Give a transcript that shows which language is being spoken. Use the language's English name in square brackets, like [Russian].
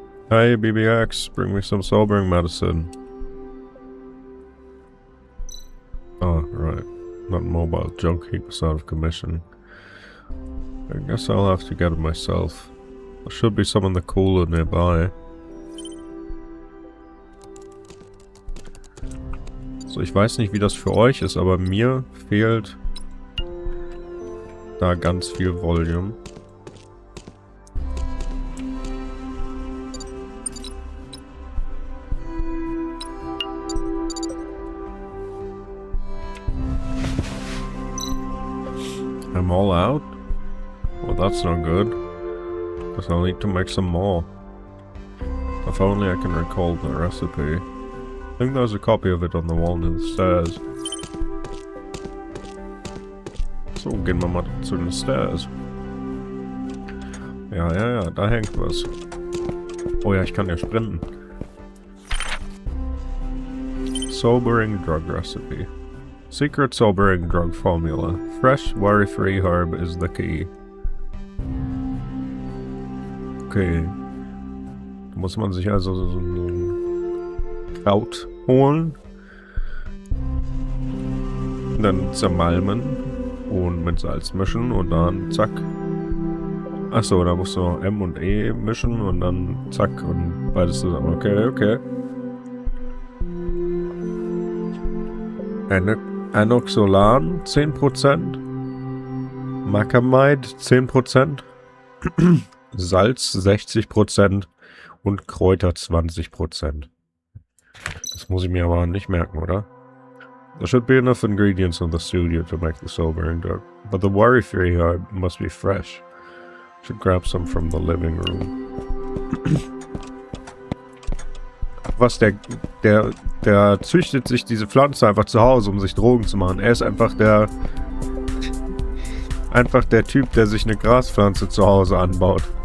[English] Hey, BBX, bring me some sobering medicine. Oh, right. That mobile junk heap is out of commission. I guess I'll have to get it myself. There should be some in the cooler nearby. [German] So, ich weiß nicht, wie das für euch ist, aber mir fehlt da ganz viel Volume. [English] I'm all out? Well, that's not good. Guess I'll need to make some more. If only I can recall the recipe. I think there's a copy of it on the wall near the stairs. [German] So, gehen wir mal zu den Stairs. Ja, da hängt was. Oh ja, ich kann ja sprinten. [English] Sobering drug recipe. Secret sobering drug formula. Fresh, worry-free herb is the key. Okay. [German] Da muss man sich also so ein Kraut holen. Dann zermalmen und mit Salz mischen und dann zack. Achso, da musst du M und E mischen und dann zack und beides zusammen. Okay. Anoxolan 10%. Macamide 10%. Salz 60% und Kräuter 20%. Das muss ich mir aber nicht merken, oder? [English] There should be enough ingredients in the studio to make the sobering drug, but the worry-free herb must be fresh. Should grab some from the living room. [German] Was, der züchtet sich diese Pflanze einfach zu Hause, um sich Drogen zu machen. Er ist einfach der Typ, der sich eine Graspflanze zu Hause anbaut.